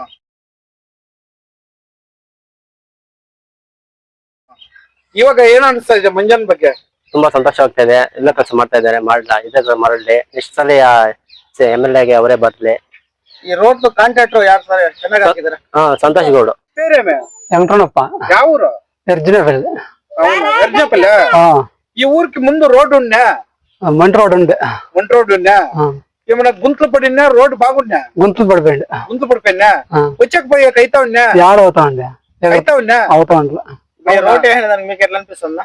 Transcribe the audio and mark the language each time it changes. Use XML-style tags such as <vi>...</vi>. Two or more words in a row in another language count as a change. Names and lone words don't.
<kn>ಇವಾಗ ಏನ್ ಅನಿಸ್ತಾ ಇದೆ ಮಂಜನ್ ಬಗ್ಗೆ? ತುಂಬಾ ಸಂತೋಷ ಆಗ್ತಾ ಇದೆ, ಎಲ್ಲ ಕೆಲಸ ಮಾಡ್ತಾ ಇದ್ದಾರೆ. ಮಾಡಲಿ ನೆಕ್ಸ್ಟ್ ಸಲ MLAಗೆ ಅವರೇ ಬರ್ಲಿ. ಈ ರೋಡ್ ಕಾಂಟ್ರಾಕ್ಟರ್ ಯಾರು ಸರ್ ಚೆನ್ನಾಗಿ ಹಾಕಿದ್ದಾರೆ? ಸಂತೋಷ್ ಗೌಡ. వెంకటనప్ప. ಯಾವ ಊರು? ఎర్జనపల్లి.</kn> <te>ఎర్జనపల్లి. ఈ ఊరికి ముందు రోడ్డు ఉన్నా? మంట రోడ్ ఉంది. మంట రోడ్డు ఉన్నా? ఏమన్నా గుంతలు పడినా? రోడ్డు బాగున్నా? గుంతలు పడిపోయింది. గుంతలు పడిపోయినా? వచ్చకపోయాక అయితా ఉన్నా? అవుతా ఉండే. అయితా ఉన్నా? అవుతా ఉండే. రోడ్ వేసినదానికి మీకు ఎట్లా అనిపిస్తుందా?</te>